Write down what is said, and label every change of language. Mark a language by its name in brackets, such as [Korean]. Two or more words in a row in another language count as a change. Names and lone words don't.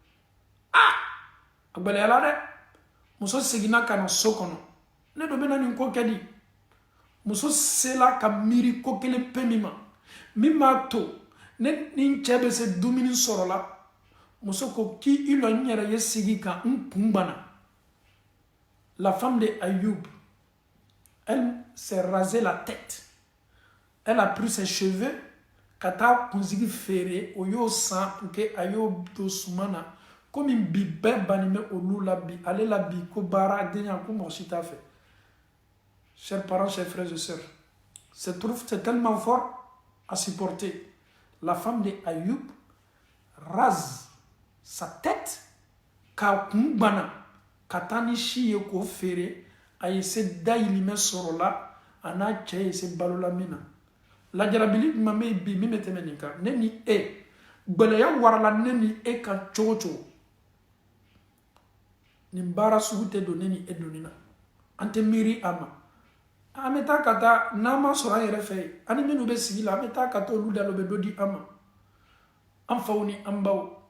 [Bambara] a gɛlɛyala dɛ muso seginna ka na so kɔnɔ ne dɔ bɛna nin ko kɛ di muso sela ka miiri ko kelen pe min b'a to ne ni n cɛ bɛ se dumuni sɔrɔ la muso ko k'i lɔ n yɛrɛ ye sigi kan n kun bana la [French] femme de Ayoub elle s'est rasé la tête elle a pris ses cheveux [Bambara] ka taa kunsigi feere o y'o san [French] pour que [Bambara] a y'o don suma na komi bi bɛɛ bannen bɛ olu la bi ale la bi ko baara denya ko mɔgɔ si t'a fɛ [French] chers parents chers frères et sœurs c'est tellement fort à supporter la femme de Ayoub rase sa tête [Bambara] k'a kun bana ka taa ni si ye k'o feere a ye se dayirimɛ sɔrɔ la a n'a cɛ ye se balola min na lajarabili jumɛn bɛ bi min bɛ tɛmɛ nin kan ne ni e gbɛlɛya warala ne ni e kan cogo cogo nin baara sugu tɛ don ne ni e donni na an tɛ miiri a ma an bɛ taa ka taa n'an ma sɔrɔ an yɛrɛ fɛ yen ani minnu bɛ sigi la an bɛ taa ka taa olu da la o bɛ dɔ di an ma an faw ni an baw